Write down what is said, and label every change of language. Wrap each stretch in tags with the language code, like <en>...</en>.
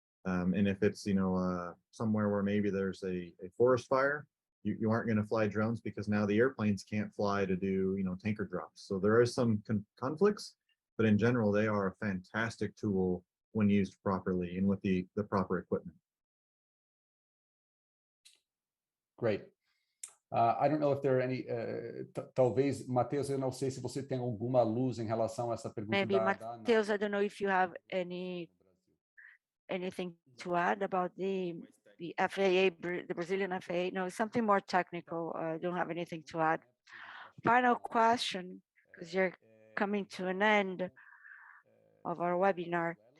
<en>And if it's, somewhere where maybe there's a forest fire, you aren't going to fly drones because now the airplanes can't fly to do, tanker drops. So there are some conflicts, but in general, they are a fantastic tool when used properly and with the proper equipment. Great. I don't know if there are any,</en> <pt>talvez, Matheus, eu não sei se você tem alguma luz em relação a essa pergunta.</pt> <en>Maybe Matheus, I don't know if you have anything to add about the FAA, the Brazilian FAA. No, it's something more technical. I don't have anything to add. Final question, because you're coming to an end of our webinar.</en>